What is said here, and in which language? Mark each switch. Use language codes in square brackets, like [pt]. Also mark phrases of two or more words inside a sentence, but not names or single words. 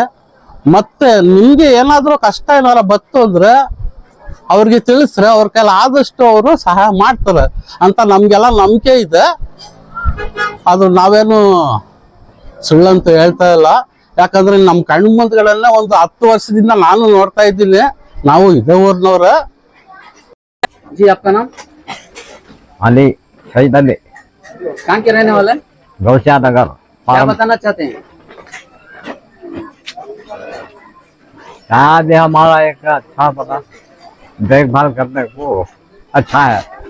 [kn] ಮತ್ತೆ ನಿಮಗೆ ಏನಾದರೂ ಕಷ್ಟ ಏನಾರ ಬತ್ತು ಅಂದ್ರೆ ಅವ್ರಿಗೆ ತಿಳಿಸ್ರೆ ಅವ್ರ ಕೈಲಿ ಆದಷ್ಟು ಅವರು ಸಹಾಯ ಮಾಡ್ತಾರೆ ಅಂತ ನಮಗೆಲ್ಲ ನಂಬಿಕೆ ಇದೆ. ಅದು ನಾವೇನು ಸುಳ್ಳಂತ ಹೇಳ್ತಾ ಇಲ್ಲ. ಯಾಕಂದ್ರೆ ನಮ್ಮ ಕಣ್ಣು ಮುಂದ್ಗಳೆಲ್ಲ ಒಂದು 10 ವರ್ಷದಿಂದ ನಾನು ನೋಡ್ತಾ ಇದ್ದೀನಿ. ನಾವು ಇದೇ ಊರಿನವ್ರ. [hi] जी आपका नाम? अली शहीद अली, कहाँ के रहने वाले? गौसिया नगर। क्या बताना चाहते हैं? शायद हमारा एक अच्छा पता देखभाल करने को अच्छा है।